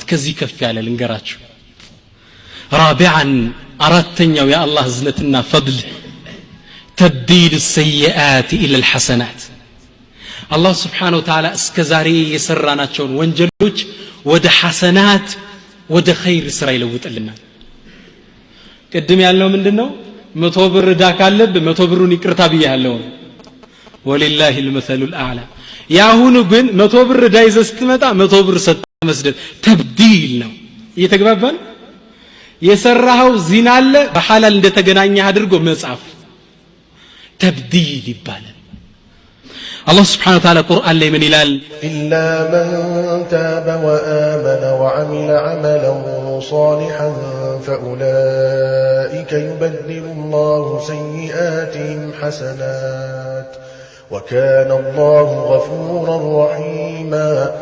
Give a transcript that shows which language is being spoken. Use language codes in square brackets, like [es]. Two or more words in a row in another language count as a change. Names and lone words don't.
[am] ከዚህ ከፍ ያለ ልንገራችሁ ራቢዓን አራተኛው የአላህ እዝነትና ፈድል ተብዲል [ar] السيئات الى الحسنات [am] አላህ [ar] سبحانه وتعالى [am] እስከ ዛሬ የሰራናቸውን ወንጀሎች ወደ ሐሰናት ወደ ኸይር ስራ ይለውጥልናል ቅድም ያልነው ምንድነው 100 ብር ዕዳ ካለብህ 100 ብሩን ይቅርታ ብያለሁ [ar] ولله المثل الاعلى [am] ያሁኑ ግን 100 ብር ዕዳ ይዘህ ስትመጣ 100 ብር ሰጥተህ መስደድ ተብዲል ነው እየተግባባን የሰራው ዚና አለ በሐላል እንደተገናኘህ አድርጎ መጻፍ ተብዲል ይባላል [ar] الله سبحانه وتعالى قرآن لي من إلال إلا من تاب وآمن وعمل عملا صالحا فأولئك يبدل الله سيئاتهم حسنات وكان الله غفورا رحيما